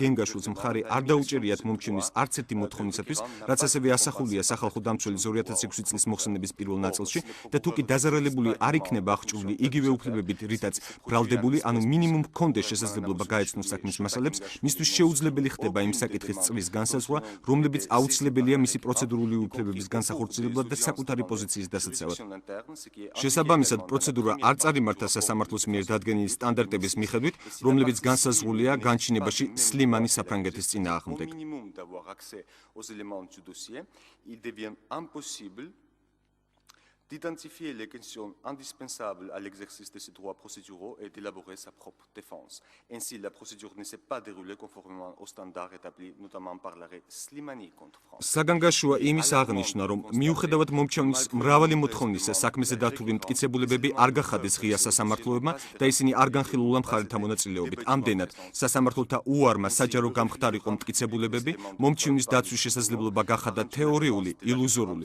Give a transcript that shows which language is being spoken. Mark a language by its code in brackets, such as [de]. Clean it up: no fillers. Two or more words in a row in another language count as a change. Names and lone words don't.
[ka] გენგაშვილს მხარი არ დაუჭერიათ მომჩივნის არც ერთი მოთხოვნისათვის, რაც ასევე ასახულია სახალხო დამცველის 2006 წლის მოხსენების პირველ ნაწილში და თუკი დაზარალებული არ იქნება აღჭურვილი იგივე უფლებებით, რითაც ბრალდებული, ანუ მინიმუმ ჰქონდეს შესაძლებლობა გაეცნოს საქმის მასალებს, მისთვის შეუძლებელი ხდება იმ საკითხის წლის განსაზღვრა, რომლებიც აუცილებელია მისი პროცედურული უფლებების განსახორციელებლად და საკუთარი პოზიციის დასაცავად. შესაბამისად, პროცედურა არ წარიმართა სასამართლოს მიერ დადგენილი სტანდარტების მიხედვით, რომლებიც განსაზღვრულია განჩინებაში სლიმანის საფრანგეთის წინააღმდეგ. [fr] D'identifier les questions indispensables à l'exercice de ses droits procéduraux et d'élaborer sa propre défense. Ainsi, la procédure ne s'est pas déroulée conformément aux standards établis, notamment par l'arrêt Slimani contre France. [ka] საგანგაშოა იმის აღნიშვნა, რომ მიუხედავად მომჩევნის მრავალი მოთხოვნისა, საქმეზე დართული მტკიცებულებები არ გახადეს ღია სასამართლოებმა და ისინი არ განხილულა მხარეთა მონაწილეობით. ამდენად, სასამართლოთა უარმა საჯარო გამხდარიყო მტკიცებულებები, მომჩივნის დაცვის შესაძლებლობა გახადა თეორიული, ილუზორული.